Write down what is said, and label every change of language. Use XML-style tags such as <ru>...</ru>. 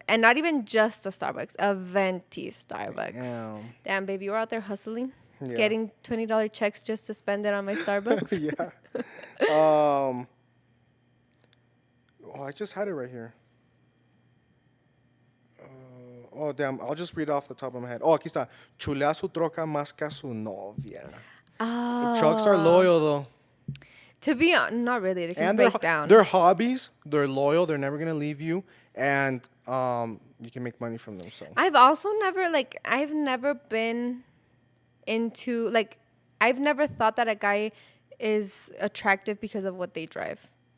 <en>And not even just a Starbucks, a venti Starbucks. Damn, baby, you were out there hustling, getting $20 checks just to spend it on my Starbucks. Yeah. Oh, I just had it right here. Oh, damn. I'll just read it off the top of my head.</en> <es>Oh, aquí está. Chulea su troca más que a su novia.</es> <en>Trucks are loyal, though. To be not really. They can And break down. they're hobbies. They're loyal. They're never going to leave you. And you can make money from them. So I've also never, like, I've never been into, like, I've never thought that a guy is attractive because of what they drive.</en>